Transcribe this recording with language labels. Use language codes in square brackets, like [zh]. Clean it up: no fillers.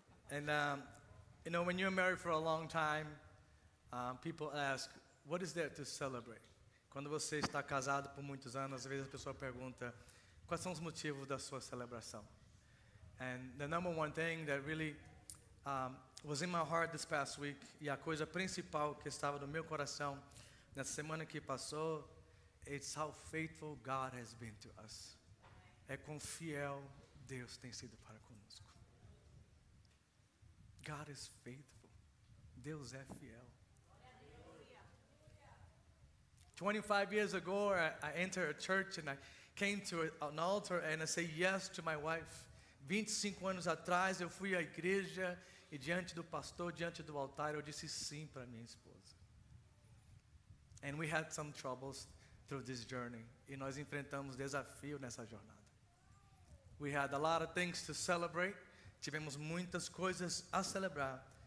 [en] And you know, when you're married for a long time, people ask, what is there to celebrate? [pt] Quando você está casado por muitos anos, às vezes a pessoa pergunta, quais são os motivos da sua celebração? [en] And the number one thing that really was in my heart this past week, [pt] e a coisa principal que estava no meu coração nessa semana que passou, [en] it's how faithful God has been to us. [pt] É quão fiel Deus tem sido para conosco. [en] God is faithful. [pt] Deus é fiel. [en] 25 years ago, I entered a church and I came to an altar and I said yes to my wife. [pt] 25 anos atrás, eu fui à igreja e diante do pastor, diante do altar, eu disse sim para minha esposa. [en] And we had some troubles through this journey. [pt] E nós enfrentamos desafio nessa jornada. [en] We had a lot of things to celebrate. [pt] Tivemos muitas coisas a celebrar.